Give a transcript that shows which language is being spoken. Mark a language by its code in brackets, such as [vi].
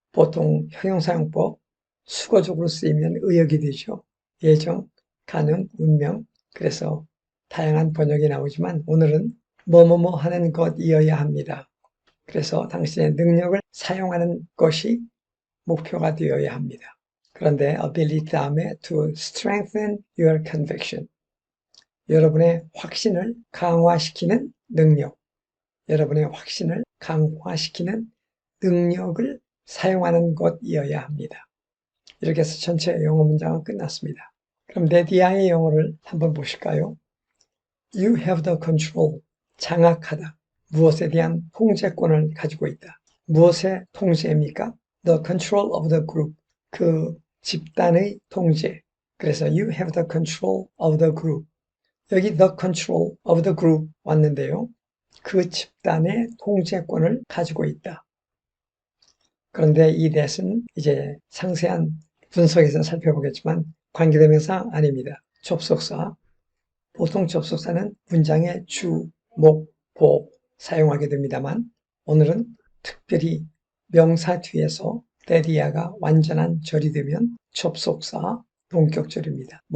[ko] 보통 형용사용법 수거적으로 쓰이면 의역이 되죠. 예정, 가능, 운명. 그래서 다양한 번역이 나오지만 오늘은 뭐뭐뭐 하는 것이어야 합니다. 그래서 당신의 능력을 사용하는 것이 목표가 되어야 합니다. 그런데 [en] ability [ko] 다음에 [en] to strengthen your conviction. [ko] 여러분의 확신을 강화시키는 능력. 여러분의 확신을 강화시키는 능력을 사용하는 것이어야 합니다. 이렇게 해서 전체 영어 문장은 끝났습니다. 그럼 네디아의 영어를 한번 보실까요? [en] You have the control. [ko] 장악하다. 무엇에 대한 통제권을 가지고 있다. 무엇의 통제입니까? [en] The control of the group. [ko] 그 집단의 통제. 그래서 [en] you have the control of the group. [ko] 여기 [en] the control of the group [ko] 왔는데요. 그 집단의 통제권을 가지고 있다. 그런데 이 that은 이제 상세한 분석에서 살펴보겠지만 관계대명사 아닙니다. 접속사. 보통 접속사는 문장의 주, 목, 보 사용하게 됩니다만 오늘은 특별히 명사 뒤에서 that이야가 완전한 절이 되면 접속사 동격절입니다.